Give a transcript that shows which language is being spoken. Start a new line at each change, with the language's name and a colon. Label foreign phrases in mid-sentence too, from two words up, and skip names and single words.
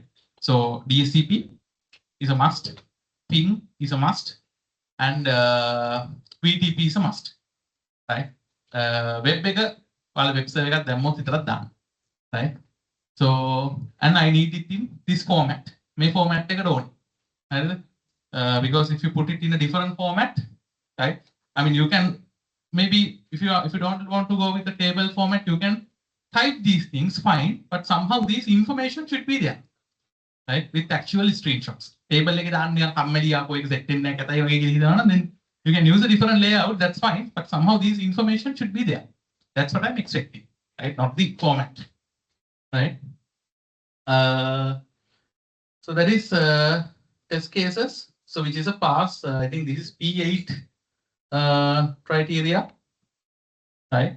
English: So DSCP is a must, ping is a must, and VTP is a must, right? Web server එක right? So, and I need it in this format.
Sinhala: May format එක ඕනේ. හරිද?
English: Because if you put it in a different format, right? I mean, you can maybe if you don't want to go with the table format, you can type these things fine, but somehow this information should be there, right? With actual screenshots.
Sinhala: Table එකේ දාන්න නිකන් කම්මැලි ආපු එක set වෙන්නේ නැහැ කතයි වගේ කියලා හිතනවා නම්
English: then you can use a different layout, that's fine, but somehow this information should be there. That's what I'm expecting, right? Not the format, right? So that is test cases. So which is a pass. I think this is P8 criteria, right?